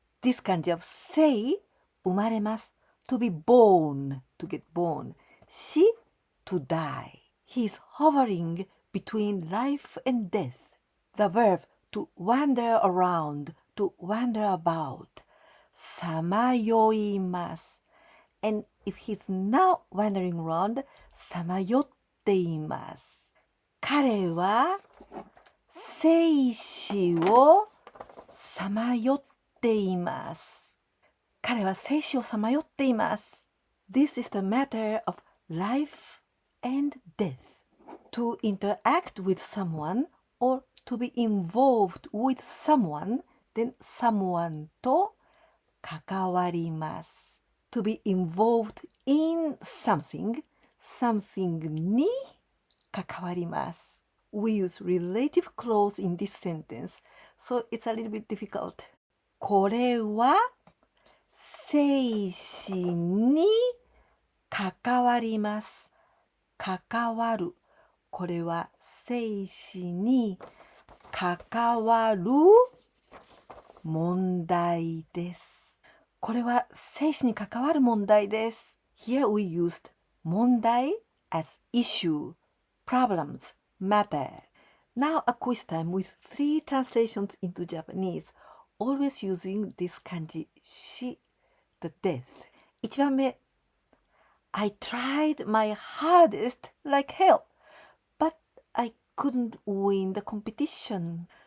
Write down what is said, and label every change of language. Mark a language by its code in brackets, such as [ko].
[en] This 漢字 of [ja] 生、生まれます。 [en] To be born, to get born. 死、to die. He is hovering between life and death. The verb to wander around, to wander about. [ja] さまよいます。 [en] And if he's not wandering around, [ja] さまよっています。彼は生死をさまよっています。彼は生死をさまよっています。 [en] This is the matter of life and death. To interact with someone or to be involved with someone, then someone [ja] と関わります。 [en] To be involved in something, something [ja] に関わります。 [en] We use relative clause in this sentence, so it's a little bit difficult. [ja] これは生死に関わります。関わる。これは生死に関わる問題です。これは生死に関わる問題です。 [en] Here we used 問題 as issue, problems, matter. Now a quiz time with 3 translations into Japanese, always using this kanji 死 the death. 1番目 I tried my hardest like hell, but I couldn't win the competition.